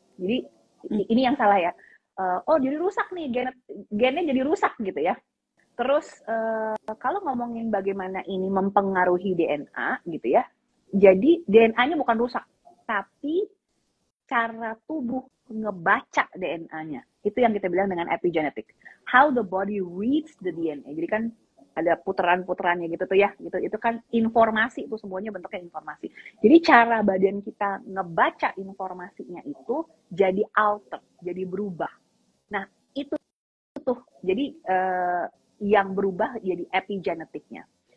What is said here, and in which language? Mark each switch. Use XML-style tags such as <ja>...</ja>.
<id>Jadi ini yang salah ya. Oh jadi rusak nih, gennya jadi rusak gitu ya. Terus kalau ngomongin bagaimana ini mempengaruhi DNA gitu ya. Jadi DNA-nya bukan rusak, tapi cara tubuh ngebaca DNA-nya. Itu yang kita bilang dengan epigenetic.</id> <en>How the body reads the DNA.</en> <id>Jadi kan ada putaran-putarannya gitu tuh ya. Itu kan informasi, itu semuanya bentuknya informasi. Jadi cara badan kita ngebaca informasinya itu jadi alter, jadi berubah. Nah, itu tuh. Jadi yang berubah jadi epigenetiknya.</id>